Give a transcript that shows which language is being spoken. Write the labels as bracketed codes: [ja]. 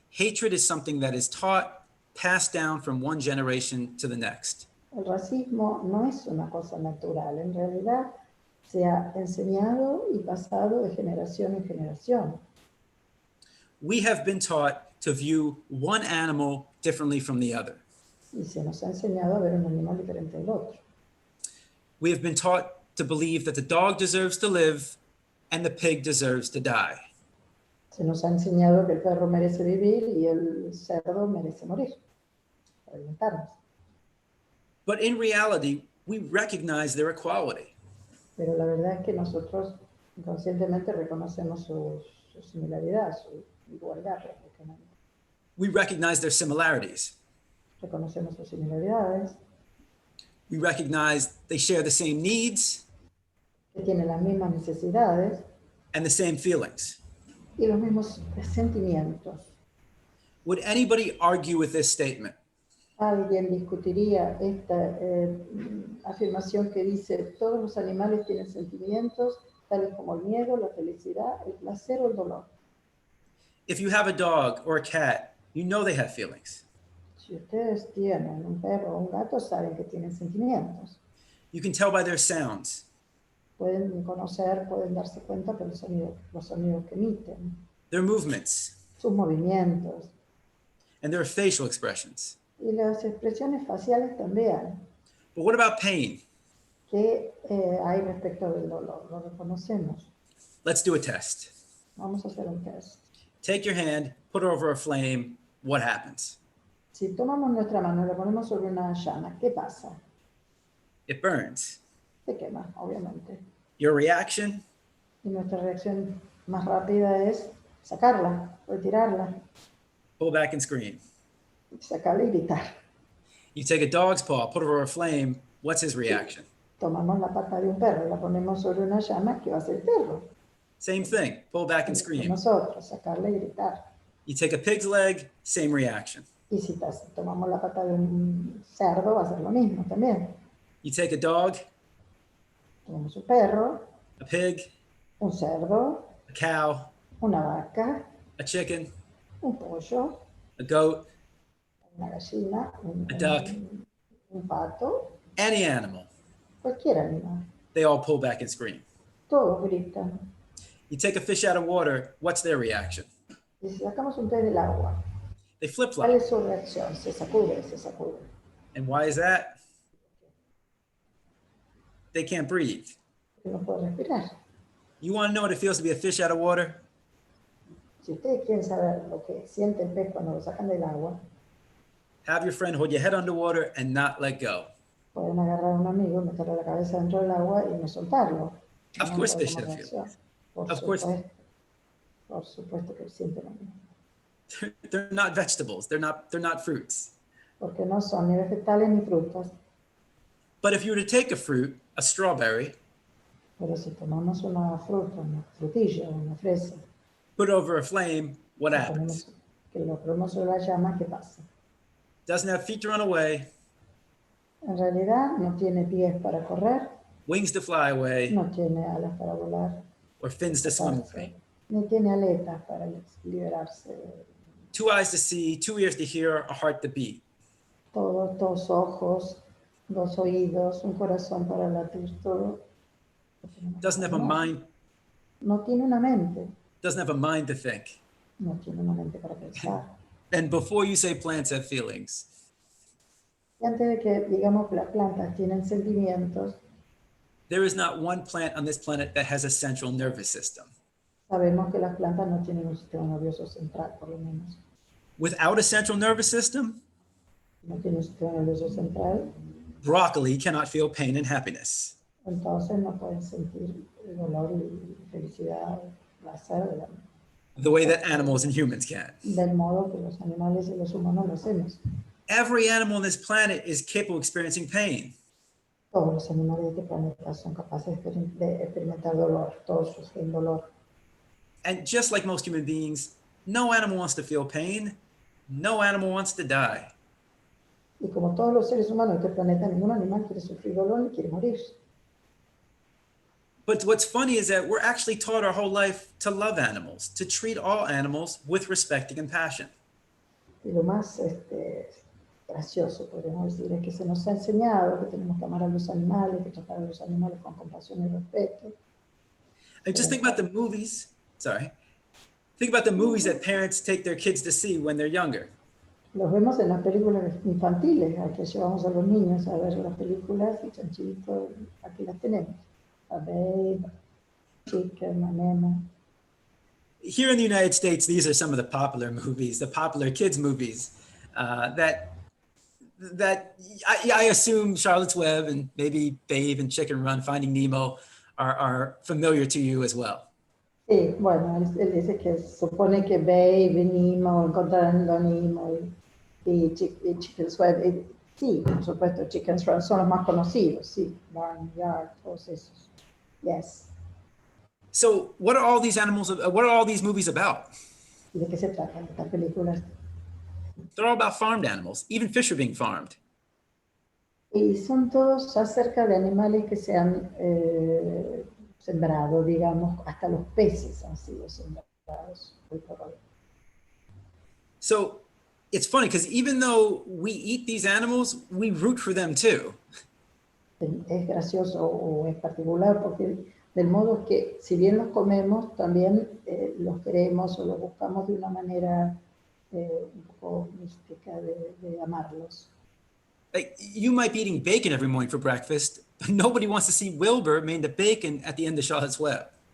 [en] Hatred is something that is taught, passed down from one generation to the next. [es] El racismo no es una cosa natural, en realidad se ha enseñado y pasado de generación en generación. [en] We have been taught to view one animal differently from the other. [es] Y se nos ha enseñado a ver un animal diferente del otro. [en] We have been taught to believe that the dog deserves to live and the pig deserves to die. [es] Se nos ha enseñado que el perro merece vivir y el cerdo merece morir, para alimentarnos. [en] But in reality, we recognize their equality. [es] Pero la verdad es que nosotros inconscientemente reconocemos su similaridad, su igualdad prácticamente. [en] We recognize their similarities. [es] Reconocemos sus similaridades, [en] We recognize they share the same needs [es] que tienen las mismas necesidades [en] and the same feelings. [es] y los mismos sentimientos. [en] Would anybody argue with this statement? [es] ¿Alguien discutiría esta afirmación que dice todos los animales tienen sentimientos, tales como el miedo, la felicidad, el placer o el dolor? [en] If you have a dog or a cat, you know they have feelings. [es] Si ustedes tienen un perro o un gato, saben que tienen sentimientos. [en] You can tell by their sounds. [es] Pueden conocer, pueden darse cuenta por los sonidos que emiten, [en] Their movements, [es] sus movimientos [en] and their facial expressions. [es] y las expresiones faciales también. [en] But what about pain? [es] ¿Qué hay respecto del dolor? Lo reconocemos. [en] Let's do a test. [es] Vamos a hacer un test. [en] Take your hand, put it over a flame. What happens? [es] Si tomamos nuestra mano y la ponemos sobre una llama, ¿qué pasa? [en] It burns. [es] Se quema, obviamente. [en] Your reaction? [es] Y nuestra reacción más rápida es sacarla, retirarla, [en] Pull back and scream. [es] sacarla y gritar. [en] You take a dog's paw, put it over a flame. What's his reaction? [es] Tomamos la pata de un perro y la ponemos sobre una llama, ¿qué va a hacer el perro? [en] Same thing. Pull back and [es] Y [en] scream. [es] nosotros, sacarla y gritar. [en] You take a pig's leg, same reaction. [es] Y si tomamos la pata de un cerdo, va a ser lo mismo también. [en] You take a dog, [es] Tomamos un perro, [en] a pig, [es] un cerdo, [en] a cow, [es] una vaca, [en] a chicken, [es] un pollo, [en] a goat, [es] una gallina, [en] A duck. [es] un pato, [en] any animal. [es] cualquier animal. [en] They all pull back and scream. [es] Todos gritan. [en] You take a fish out of water, what's their reaction? [es] Y si sacamos un pez del agua, [en] They flip [es] ¿cuál [en] flop. [es] es su reacción? Se sacude, se sacude. [en] And why is that? They can't breathe. [es] Porque no puede respirar. [en] You want to know what it feels to be a fish out of water? [es] Si ustedes quieren saber lo que siente el pez cuando lo sacan del agua, [en] Have your friend hold your head underwater and not let go. [es] pueden agarrar a un amigo, meterle la cabeza dentro del agua y no soltarlo. [en] Of [es] No [en] course they [es] podemos [en] should feel. [es] reaccionar. [en] Of course. [es] Por supuesto que sienten lo mismo. [en] They're not vegetables. They're not fruits. [es] Porque no son ni vegetales ni frutas. [en] But if you were to take a fruit, a strawberry, [es] Pero si tomamos una fruta, una frutilla, una fresa, [en] put it over a flame, what [es] que [en] happens? [es] lo ponemos sobre la llama, ¿qué pasa? [en] Doesn't have feet to run away, [es] En realidad no tiene pies para correr, [en] wings to fly away, [es] no tiene alas para volar, [en] or fins to swim away. [es] ni tiene aletas para liberarse. [en] 2 eyes to see, 2 ears to hear, a heart to beat. [es] Todos, dos ojos, dos oídos, un corazón para latir, todo. [en] Doesn't have a mind, [es] No tiene una mente, [en] doesn't have a mind to think. [es] no tiene una mente para pensar. [en] And before you say plants have feelings, [es] Y antes de que digamos que las plantas tienen sentimientos, [en] there is not one plant on this planet that has a central nervous system. [es] sabemos que las plantas no tienen un sistema nervioso central, por lo menos. [en] Without a central nervous system, [es] No tiene un sistema nervioso central, [en] broccoli cannot feel pain and happiness. [es] entonces no pueden sentir el dolor y felicidad, placer [en] The way that animals and humans can. [es] del modo que los animales y los humanos lo hacemos. [en] Every animal on this planet is capable of experiencing pain. [es] Todos los animales de este planeta son capaces de experimentar dolor, todos sufren dolor. [en] And just like most human beings, no animal wants to feel pain. No animal wants to die. [es] Y como todos los seres humanos de este planeta, ningún animal quiere sufrir dolor ni quiere morir. [en] But what's funny is that we're actually taught our whole life to love animals, to treat all animals with respect and compassion. [es] Y lo más gracioso, podríamos decir, es que se nos ha enseñado que tenemos que amar a los animales, que tratar a los animales con compasión y respeto. [en] And just think about the movies, think about the movies that parents take their kids to see when they're younger. [es] Los vemos en las películas infantiles, a que llevamos a los niños a ver las películas y chanchito, aquí las tenemos. [en] A Babe, Chicken, Manema. Here in the United States, these are some of the popular movies, the popular kids movies that I assume Charlotte's Web and maybe Babe and Chicken Run, Finding Nemo are familiar to you as well. [es] Sí, bueno, él dice que supone que Babe, Nemo, Encontrando a Nemo y Chicken's Web. Sí, por supuesto, Chicken's Run son los más conocidos, sí. Barnyard, todos esos. Yes. [en] So what are all these animals, what are all these movies about? [es] ¿Y de qué se tratan estas películas? [en] They're all about farmed animals. Even fish are being farmed. [es] Y son todos acerca de animales que se han sembrado, digamos, hasta los peces han sido sembrados. [en] So it's funny because even though we eat these animals, we root for them too. [es] Es gracioso o es particular porque del modo que si bien los comemos, también los queremos o los buscamos de una manera un poco mística de amarlos. [en] Like, you might be eating bacon every morning for breakfast, but nobody wants to see Wilbur made the bacon at the end of Charlotte's Web.